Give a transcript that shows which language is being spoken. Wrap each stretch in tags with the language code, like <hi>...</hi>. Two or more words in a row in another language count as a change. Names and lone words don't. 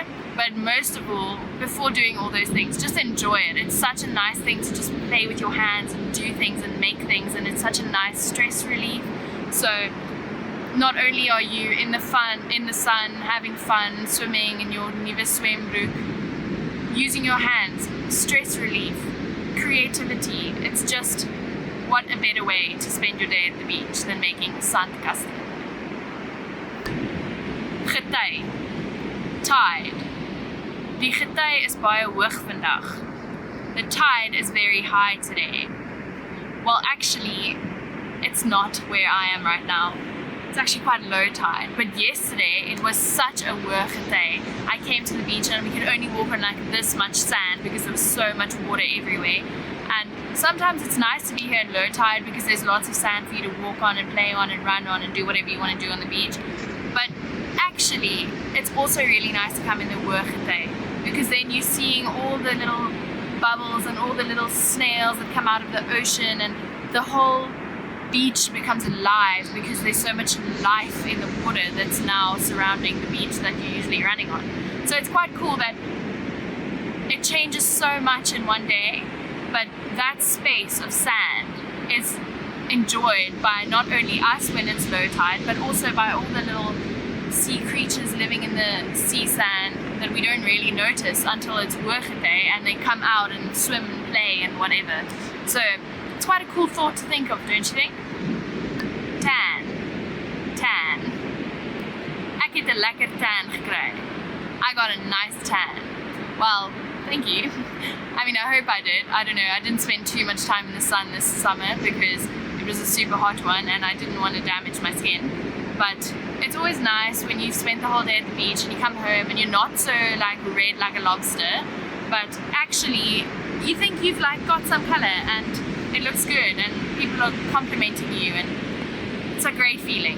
<en>But most of all, before doing all those things, just enjoy it. It's such a nice thing to just play with your hands and do things and make things, and it's such a nice stress relief. So not only are you in the sun, having fun, swimming in your</en> <af>nuwe swembroek,</af> <en>using your hands, stress relief, creativity. It's just, what a better way to spend your day at the beach than making sandkasteel.</en> <af>Gety, Tide. Die gety is baie hoog vandag.</af> <en>The tide is very high today. Well, actually, it's not where I am right now. It's actually quite low tide. But yesterday, it was such a</en> <af>hoog gety.</af> <en>I came to the beach and we could only walk on like this much sand because there was so much water everywhere. And sometimes it's nice to be here in low tide because there's lots of sand for you to walk on and play on and run on and do whatever you want to do on the beach. But actually, it's also really nice to come in the</en> <af>hoog gety</af> <en>because then you're seeing all the little bubbles and all the little snails that come out of the ocean, and the whole beach becomes alive because there's so much life in the water that's now surrounding the beach that you're usually running on. So it's quite cool that it changes so much in one day, but that space of sand is enjoyed by not only us when it's low tide, but also by all the little sea creatures living in the sea sand that we don't really notice until it's</en> <af>hoog gety</af> <en>and they come out and swim and play and whatever. So it's quite a cool thought to think of, don't you think?</en> <af>Tan. Ek het 'n lekker tan gekry.</af> <en>I got a nice tan. Well, thank you. I mean, I hope I did. I don't know. I didn't spend too much time in the sun this summer because it was a super hot one and I didn't want to damage my skin. But it's always nice when you've spent the whole day at the beach and you come home and you're not so like red like a lobster, but actually you think you've like got some color and it looks good and people are complimenting you and it's a great feeling.</en>